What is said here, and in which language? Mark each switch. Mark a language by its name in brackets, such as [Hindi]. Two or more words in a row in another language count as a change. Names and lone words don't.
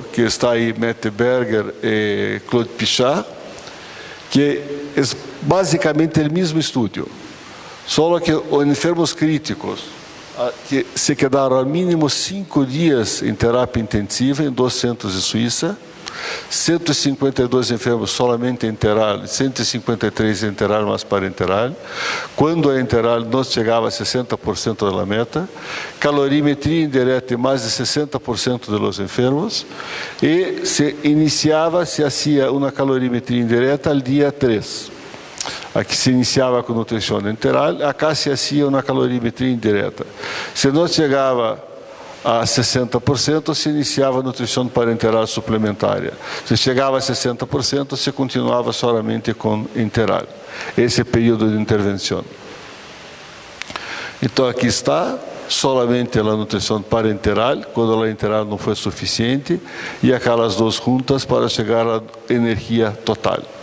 [Portuguese] que está aí, Mette Berger e Claude Pichard, que é basicamente o mesmo estudo, só que os enfermos críticos, que se quedaram ao mínimo 5 dias em terapia intensiva em 2 centros de Suíça, 152 enfermos solamente enteral, 153 enteral mais parenteral. Quando a enteral não chegava a 60% da meta, calorimetria indireta em mais de 60% dos enfermos, e se hacía uma calorimetria indireta ao dia 3. Aqui se iniciava com nutrição enteral, acá se hacía uma calorimetria indireta. Se não chegava a 60%, se iniciava a nutrição parenteral suplementária. Se chegava a 60%, se continuava somente com enteral. Esse é o período de intervenção. Então, aqui está, solamente a nutrição parenteral, quando a enteral não foi suficiente, e aquelas duas juntas para chegar à energia total.